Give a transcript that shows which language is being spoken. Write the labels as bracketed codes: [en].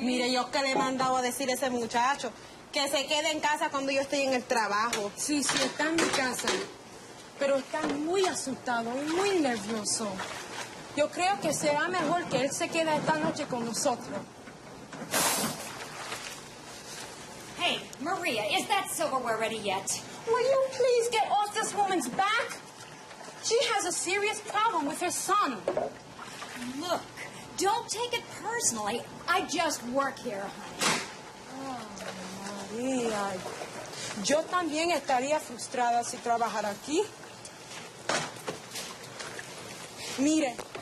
[es] Mire, yo que le he mandado a decir a ese muchacho que se quede en casa cuando yo estoy en el trabajo. Sí, está en mi casa. Pero está muy asustado y muy nervioso. Yo creo que será mejor que él se quede esta noche con nosotros. [en] Hey, Maria, is that silverware ready yet? Will you please get off this woman's back? She has a serious problem with her son. Look, don't take it personally. I just work here, honey. [es] María, yo también estaría frustrada si trabajara aquí. Mire.